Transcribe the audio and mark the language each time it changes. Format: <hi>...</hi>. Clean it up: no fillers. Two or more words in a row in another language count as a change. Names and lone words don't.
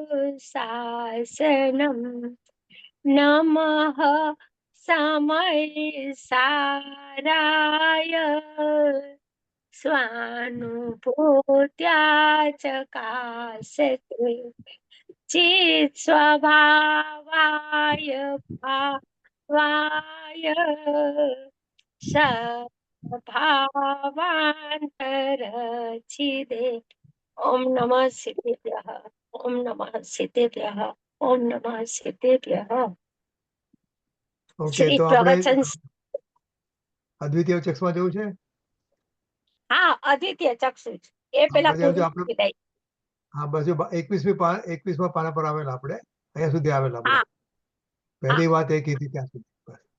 <sa>शासनम् नमः समयसाराय स्वानुभूत्या चकासते चित् स्वभावाय भावाय सभावान्तरचिदे ओम नमः सिद्धेभ्यः ओम नमः सिद्धेभ्यः ओम नमः सिद्धेभ्यः</sa> <gu>ઓકે, શ્રી તો આપણે પ્રવચન અદ્વિતીય ચક્ષમાં જવું છે. હા અદ્વિતીય ચક્ષુ એ પેલા પછી પૂરું આપણે કરી દઈ. હા બાજુ 21મી પાના પર આવેલા આપણે અહીંયા સુધી આવેલા આપણે. હા પહેલી વાત એ કીધી ત્યાં સુધી. બસ.</gu>